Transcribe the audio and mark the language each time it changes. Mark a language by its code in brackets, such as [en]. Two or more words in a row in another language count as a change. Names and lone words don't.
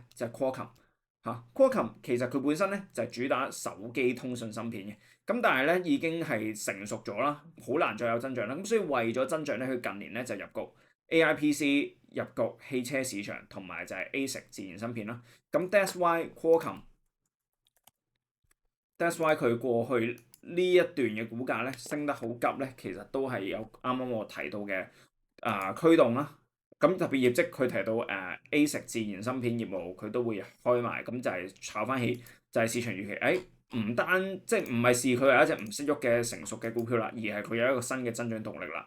[yue] 就係 Qualcomm 嚇。Qualcomm 其實佢本身咧就係主打手機通訊芯片嘅，咁但係咧已經係成熟咗啦，好難再有增長啦。咁所以為咗增長咧，佢近年咧就入局 [en] AI PC [yue] 入局汽車市場，同埋就係 ASIC 自然芯片啦。咁 [en] that's why Qualcomm。 That's why [yue] 佢過去呢一段嘅股價咧升得好急咧，其實都係有啱啱我提到嘅驅動啦。咁特別業績佢提到ASIC 自然芯片業務佢都會開埋，咁就係炒翻起，就係市場預期。唔單即係唔係視佢係一隻唔識喐嘅成熟嘅股票啦，而係佢有一個新嘅增長動力啦。